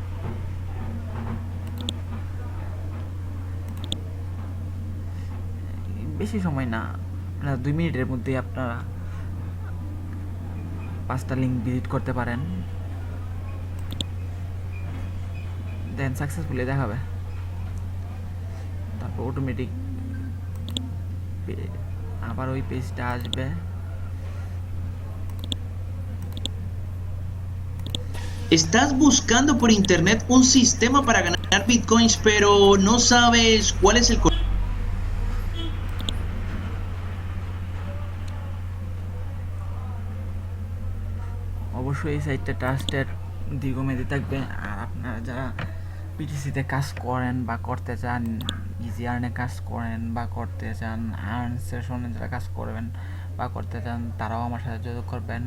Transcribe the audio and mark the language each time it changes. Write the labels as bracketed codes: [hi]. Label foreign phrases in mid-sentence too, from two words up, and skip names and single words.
[bn] বেশি সময় না, 2 মিনিটের মধ্যেই আপনারা 5টা লিঙ্ক ভিজিট করতে পারেন। [en] then successfully [bn] দেখাবে। তারপর অটোমেটিক আবার ওই পেজটা আসবে। [es] ¿Estás buscando por internet un sistema para ganar bitcoins, pero no sabes cuál es el [bn] অবশ্যই এই সাইটটা ট্রাস্টেড, দীর্ঘমেয়াদী থাকবে। আর আপনারা যারা পিটিসিতে কাজ করেন বা করতে চান, ইজি আর্নে কাজ করেন বা করতে চান, আর্ন সেশনে যারা কাজ করবেন বা করতে চান, তারাও আমার সাথে যোগাযোগ করবেন।